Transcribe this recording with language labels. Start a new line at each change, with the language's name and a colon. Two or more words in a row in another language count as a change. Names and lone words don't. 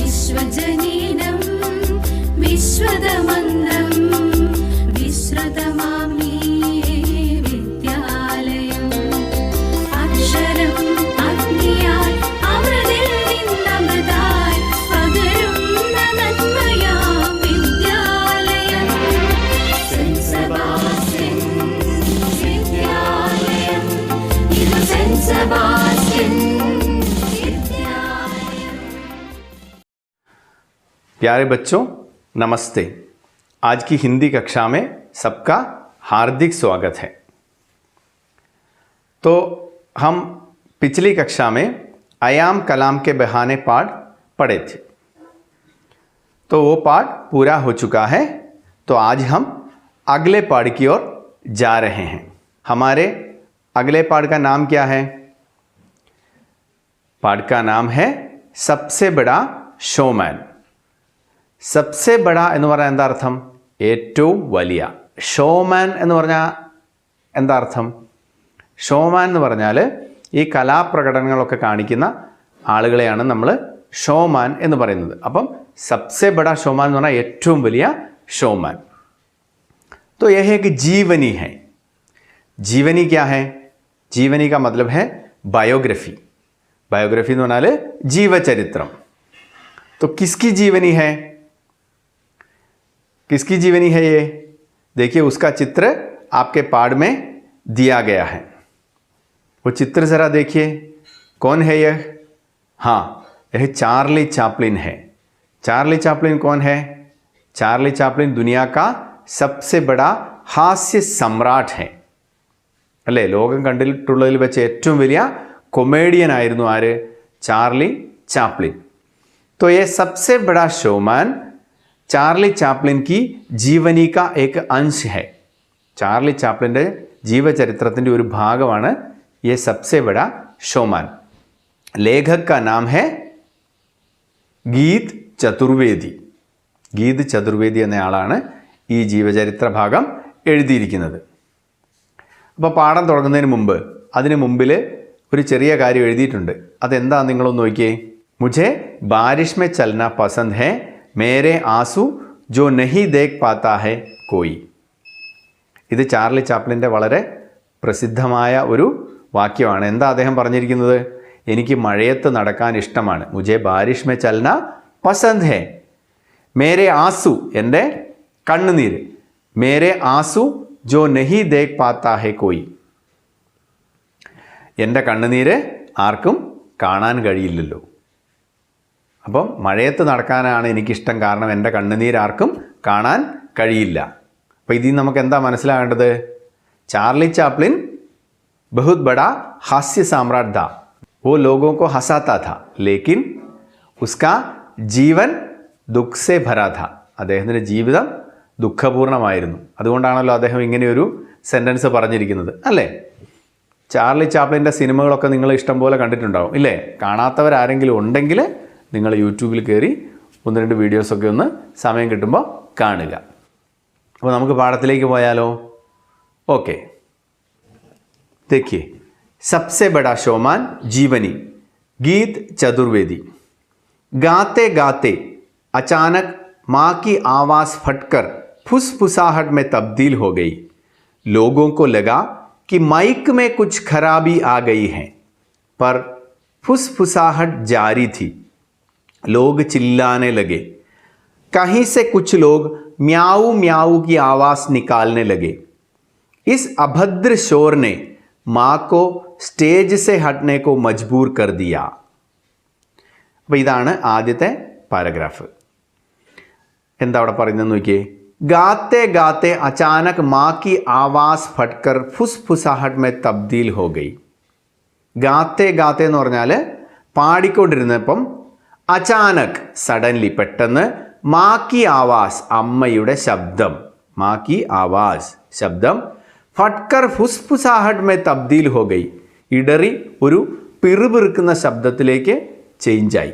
Sanskrit: विश्वजनीनं विश्वदमन्दं विश्रुतमामि विद्यालयम् अक्षरम् अग्नियाय अमृतिल निന്നमृताय
Malayalam: पകരുന്ന നന്മയാം വിദ്യാലയം സെന്റ് സെബാസ്റ്റ്യൻ വിദ്യാലയം ഇത് സെന്റ് സെബാസ്റ്റ്യൻ
Hindi: प्यारे बच्चों नमस्ते। आज की हिंदी कक्षा में सबका हार्दिक स्वागत है। तो हम पिछली कक्षा में आयाम कलाम के बहाने पाठ पढ़े थे, तो वो पाठ पूरा हो चुका है। तो आज हम अगले पाठ की ओर जा रहे हैं। हमारे अगले पाठ का नाम क्या है? पाठ का नाम है सबसे बड़ा शोमैन। सबसे बड़ा
Malayalam: എന്ന് പറഞ്ഞാൽ എന്താ അർത്ഥം? ഏറ്റവും വലിയ. ഷോമാൻ എന്ന് പറഞ്ഞാൽ എന്താ അർത്ഥം? ഷോമാൻ എന്ന് പറഞ്ഞാൽ ഈ കലാപ്രകടനങ്ങളൊക്കെ കാണിക്കുന്ന ആളുകളെയാണ് നമ്മൾ ഷോമാൻ എന്ന് പറയുന്നത്. അപ്പം
Hindi: सबसे बड़ा
Malayalam: ഷോമാൻ എന്ന് പറഞ്ഞാൽ ഏറ്റവും വലിയ ഷോമാൻ.
Hindi: तो यह एक जीवनी है. जीवनी क्या है? जीवनी का मतलब है बायोग्राफी.
Malayalam: बायोग्राफी എന്ന് പറഞ്ഞാൽ ജീവചരിത്രം.
Hindi: तो किसकी जीवनी है? किसकी जीवनी है ये? देखिए उसका चित्र आपके पाठ में दिया गया है. वो चित्र ज़रा देखिए. कौन है यह? हाँ, यह चार्ली चैपलिन है. चार्ली चैपलिन कौन है? चार्ली चैपलिन दुनिया का सबसे बड़ा हास्य सम्राट है.
Malayalam: അല്ലേ? ലോകം കണ്ടിട്ടുള്ളതിൽ വെച്ച് ഏറ്റവും വലിയ കൊമേഡിയൻ ആയിരുന്നു ആര്? ചാർലി ചാപ്ലിൻ.
Hindi: तो ये सबसे बड़ा शोमैन चार्ली चैपलिन की जीवनी का एक अंश है.
Malayalam: चार्ली ചാപ്ലിൻ്റെ ജീവചരിത്രത്തിൻ്റെ ഒരു ഭാഗമാണ്
Hindi: ये सबसे बड़ा शोमैन. लेखक का नाम है ഗീത് ചതുർവേദി.
Malayalam: ഗീത് ചതുർവേദി എന്നയാളാണ് ഈ ജീവചരിത്ര ഭാഗം എഴുതിയിരിക്കുന്നത്. അപ്പോൾ പാഠം തുടങ്ങുന്നതിന് മുമ്പ് അതിന് മുമ്പിൽ ഒരു ചെറിയ കാര്യം എഴുതിയിട്ടുണ്ട്. അതെന്താ നിങ്ങളൊന്ന് നോക്കിയേ.
Hindi: मुझे बारिश में चलना पसंद है, मेरे आंसू जो नहीं देख पाता है कोई.
Malayalam: ഇത് ചാർലി ചാപ്ലിൻ്റെ വളരെ പ്രസിദ്ധമായ ഒരു വാക്യമാണ്. എന്താ അദ്ദേഹം പറഞ്ഞിരിക്കുന്നത്? എനിക്ക് മഴയത്ത് നടക്കാൻ ഇഷ്ടമാണ്.
Hindi: മുझे बारिश में चलना पसंद है, मेरे आंसू
Malayalam: എൻ്റെ കണ്ണുനീര്,
Hindi: मेरे आंसू जो नहीं देख पाता है कोई.
Malayalam: എൻ്റെ കണ്ണുനീര് ആർക്കും കാണാൻ കഴിയില്ലല്ലോ. അപ്പം മഴയത്ത് നടക്കാനാണ് എനിക്കിഷ്ടം, കാരണം എൻ്റെ കണ്ണുനീരാർക്കും കാണാൻ കഴിയില്ല. അപ്പോൾ ഇതിൽ നമുക്ക് എന്താ മനസ്സിലാകേണ്ടത്?
Hindi: चार्ली चैपलिन बहुत बड़ा हास्य सम्राट था. वो लोगों को हंसाता था, लेकिन उसका जीवन दुख से भरा था.
Malayalam: അദ്ദേഹത്തിൻ്റെ ജീവിതം ദുഃഖപൂർണ്ണമായിരുന്നു. അതുകൊണ്ടാണല്ലോ അദ്ദേഹം ഇങ്ങനെയൊരു സെൻറ്റൻസ് പറഞ്ഞിരിക്കുന്നത്, അല്ലേ? ചാർലി ചാപ്ലിൻ്റെ സിനിമകളൊക്കെ നിങ്ങൾ ഇഷ്ടം പോലെ കണ്ടിട്ടുണ്ടാവും, ഇല്ലേ? കാണാത്തവരാരെങ്കിലും ഉണ്ടെങ്കിൽ നിങ്ങൾ യൂട്യൂബിൽ കയറി 1-2 വീഡിയോസൊക്കെ ഒന്ന് സമയം കിട്ടുമ്പോൾ കാണുക. അപ്പോൾ നമുക്ക് പാഠത്തിലേക്ക് പോയാലോ? ഓക്കെ.
Hindi: देखिए सबसे बड़ा शोमैन जीवनी, गीत चतुर्वेदी. गाते गाते अचानक माँ की आवाज़ फटकर फुसफुसाहट में तब्दील हो गई. लोगों को लगा कि माइक में कुछ खराबी आ गई है, पर फुसफुसाहट जारी थी. लोग चिल्लाने लगे. कहीं से कुछ लोग म्याऊ म्याऊ की आवाज़ निकालने लगे. इस अभद्र शोर ने माँ को സ്റ്റേജ് से हटने को मजबूर कर दिया.
Malayalam: അപ്പോൾ ഇതാണ് ആദ്യത്തെ പാരഗ്രാഫ്. എന്താ അവിടെ പറയുന്നത് നോക്കിയേ.
Hindi: गाते गाते अचानक माँ की आवाज़ फटकर फुसफुसाहट में तब्दील हो गई. गाते गाते
Malayalam: എന്ന് പറഞ്ഞാൽ പാടിക്കൊണ്ടിരുന്നപ്പം അചാനക് സഡൻലി പെട്ടെന്ന്
Hindi: माँ की आवाज़
Malayalam: അമ്മയുടെ ശബ്ദം,
Hindi: माँ की आवाज़
Malayalam: ശബ്ദം
Hindi: फटकर फुसफुसाहट में तब्दील हो गई,
Malayalam: ഇടറി ഒരു പിറുപിറുക്കുന്ന ശബ്ദത്തിലേക്ക് ചേഞ്ചായി.